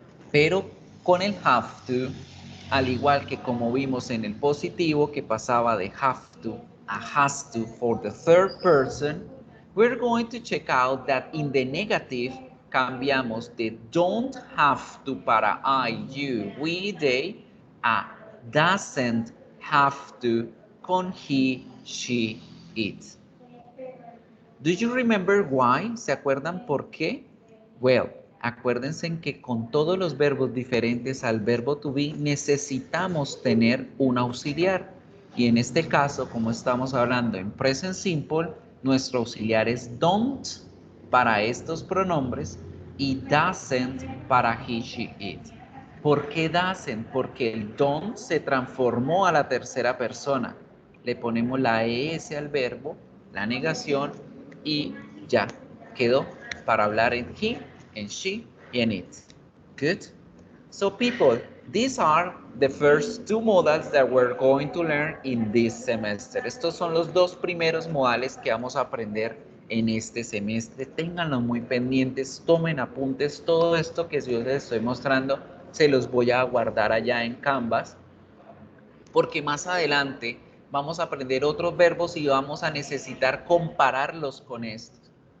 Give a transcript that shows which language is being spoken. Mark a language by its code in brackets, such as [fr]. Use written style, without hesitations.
[es] Pero con el have to, al igual que como vimos en el positivo que pasaba de have to a has to [en] for the third person, we're going to check out that in the negative [es] cambiamos de don't have to para I, you, we, they a doesn't have to con he, she, it. [en] Do you remember why? [es] ¿Se acuerdan por qué? [en] Well, [es] acuérdense en que con todos los verbos diferentes al verbo to be necesitamos tener un auxiliar. Y en este caso, como estamos hablando en present simple, nuestro auxiliar es don't para estos pronombres y doesn't para he, she, it. ¿Por qué doesn't? Porque el don't se transformó a la tercera persona. Le ponemos la es al verbo, la negación y ya quedó para hablar en he, en she y en it. [en] Good? So people, these are the first two modals that we're going to learn in this semester. [es] Estos son los dos primeros modales que vamos a aprender en este semestre. Ténganlos muy pendientes, tomen apuntes. Todo esto que yo les estoy mostrando se los voy a guardar allá en Canvas porque más adelante vamos a aprender otros verbos y vamos a necesitar compararlos con estos.